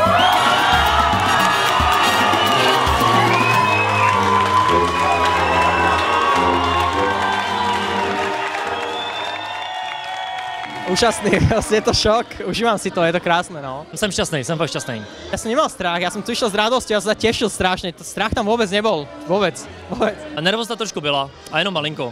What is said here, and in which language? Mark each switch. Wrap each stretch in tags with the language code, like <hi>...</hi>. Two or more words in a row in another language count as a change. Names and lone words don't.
<cs>Úžasný, vlastně je to šok, užívám si to, je to krásné, no. Jsem šťastný, jsem fakt šťastný.</cs> <sk>Ja som nemal strach, ja som tu išiel z radosti, ja som sa tešil strašne, strach tam vôbec nebol, vôbec.</sk> <cs>A nervozita trošku byla, a jenom malinko.</cs>